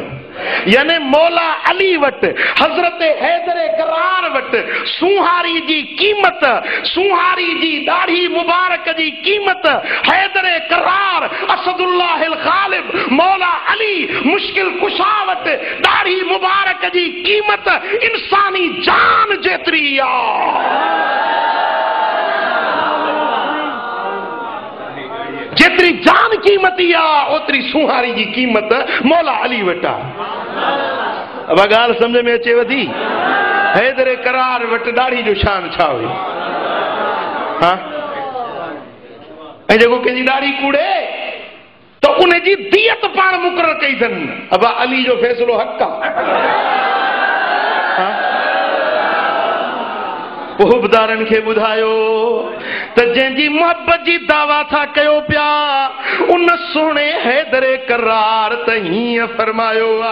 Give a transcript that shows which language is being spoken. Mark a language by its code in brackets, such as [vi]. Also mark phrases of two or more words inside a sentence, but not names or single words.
[sd] यानी मौला अली वटि हज़रत हैदर करार वटि सुहारी जी क़ीमत सुहारी जी ॾाढ़ी मुबारक जी क़ीमत हैदर करार असदुल्लाहिल गालिब मौला अली मुश्किल कुशा वटि ॾाढ़ी मुबारक जी क़ीमत इंसानी जान जेतिरी आहे। जेतिरी जान क़ीमती आहे ओतिरी सुहारी जी क़ीमत मौला अली वटि आहे। अब गाल समझ में अचे वधी हैदर करार वट दाढ़ी जो शान छा हुई हाँ ऐं जेको कंहिंजी दाढ़ी कूड़े तो उनजी दियत पाण मुक़रर कई अथनि अब अली जो फ़ैसिलो हक़ आहे हुबदारनि खे ॿुधायो त जंहिंजी मोहबत जी दावा था कयो पिया उन सोणे हैदरे करार त हीअं फरमायो